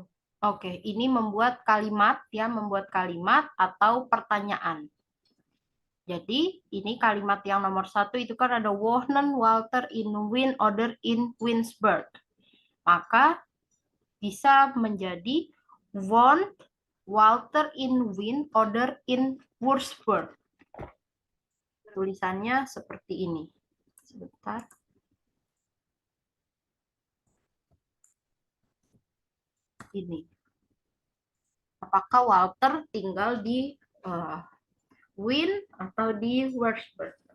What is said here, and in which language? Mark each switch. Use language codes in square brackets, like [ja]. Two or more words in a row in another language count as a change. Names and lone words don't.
[id] Oke, ini membuat kalimat ya, membuat kalimat atau pertanyaan. Jadi ini kalimat yang nomor 1 itu kan ada [de] Wohnen Walter in Wien oder in Winsberg. [id] Maka bisa menjadi [de] wohnt Walter in Wien oder in Würzburg. [id] Tulisannya seperti ini. Sebentar. Ini. Apakah Walter tinggal di Wien atau di Würzburg?